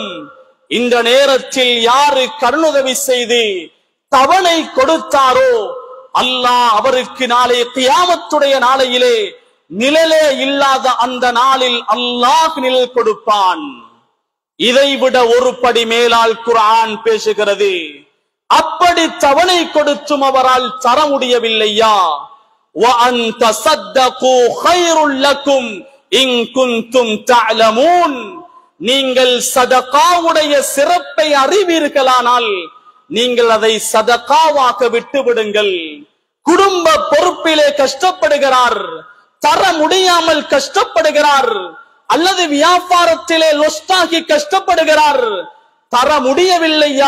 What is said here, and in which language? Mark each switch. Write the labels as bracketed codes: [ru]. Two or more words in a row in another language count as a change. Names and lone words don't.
[ta] இந்த நேரத்தில் யாரு கடனுதவி செய்து தவணை கொடுத்தாரோ அல்லாஹ் அவருக்கு நாளை கியாமத்துடைய நாளையிலே நிழலே இல்லாத அந்த நாளில் அல்லாஹ் நிழல் கொடுப்பான். இதைவிட ஒரு படி மேலால் குர்ஆன் பேசுகிறது, அப்படி தவணை கொடுத்தும் அவரால் தர முடியவில்லையா, [ar] وَأَن تَصَدَّقُوا خَيْرٌ لَكُمْ إِن كُنتُمْ تَعْلَمُونَ. [ta] நீங்கள் சதகாவுடைய சிறப்பை அறிவீர்களானால் நீங்கள் அதை சதகாவாக விட்டு விடுங்கள். குடும்ப பொறுப்பிலே கஷ்டப்படுகிறார், தர முடியாமல் கஷ்டப்படுகிறார், அல்லது வியாபாரத்திலே லொஸ்டாகி கஷ்டப்படுகிறார், தர முடியவில்லையா?